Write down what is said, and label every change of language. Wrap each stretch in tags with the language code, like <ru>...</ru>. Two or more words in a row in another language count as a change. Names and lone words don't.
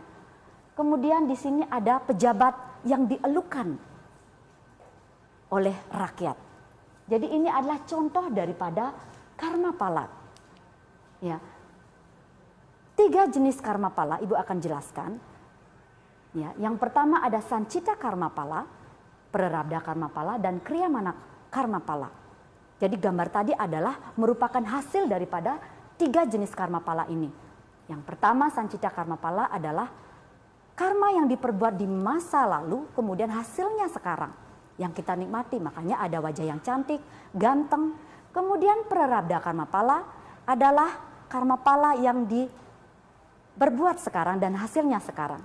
<id>Kemudian di sini ada pejabat yang dielukan oleh rakyat. Jadi ini adalah contoh daripada karma pala. Ya. 3 jenis karma pala Ibu akan jelaskan. Ya, yang pertama ada sancita karma pala, prarabdha karma pala, dan kriyamana karma pala. Jadi gambar tadi adalah merupakan hasil daripada 3 jenis karma pala ini. Yang pertama sancita karma pala adalah karma yang diperbuat di masa lalu, kemudian hasilnya sekarang yang kita nikmati. Makanya ada wajah yang cantik, ganteng. Kemudian prarabdha karma pala adalah karma pala yang diperbuat sekarang dan hasilnya sekarang.</id>